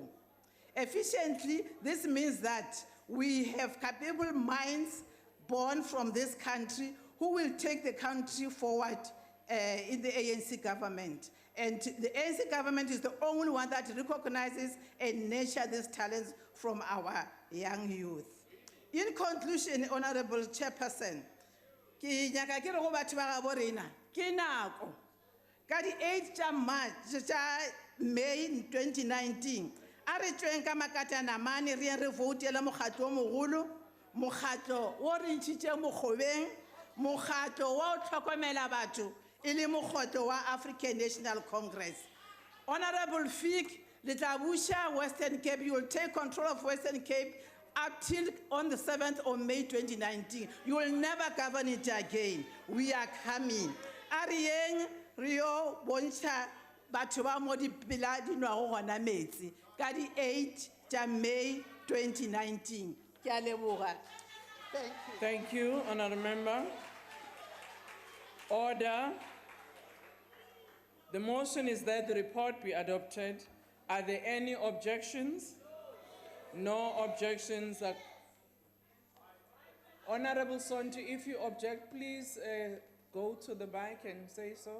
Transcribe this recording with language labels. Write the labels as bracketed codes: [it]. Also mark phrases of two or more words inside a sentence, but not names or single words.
[en] Efficiently, this means that we have capable minds born from this country who will take the country forward in the ANC government. And the ANC government is the only one that recognizes and nurtures these talents from our young youth. In conclusion, Honorable Chairperson, [nso] ki nyaka ke re go batho ba ga bo rena ke nako ka di 8 tša March tša May 2019 a re tšweng ka makatanamane re yeng re voutele mokgatlo o mogolo mokgatlo o re ntšhitše mokgobeng mokgatlo wa o tlhokomela batho e le mokgatlo wa African National Congress. Honorable Fig, le tla buša Western Cape, [en] you will take control of Western Cape up till on the 7th of May 2019. You will never govern it again. We are coming. [nso] Arieng Rio Boncha batho ba mo di pela di nwa go gona metsi ka di 8 tša May 2019. Ke a leboga. [en] Thank you. Thank you, Honourable Member. Order. The motion is that the report be adopted. Are there any objections? No objections. Honorable Sonti, if you object, please go to the mic and say so.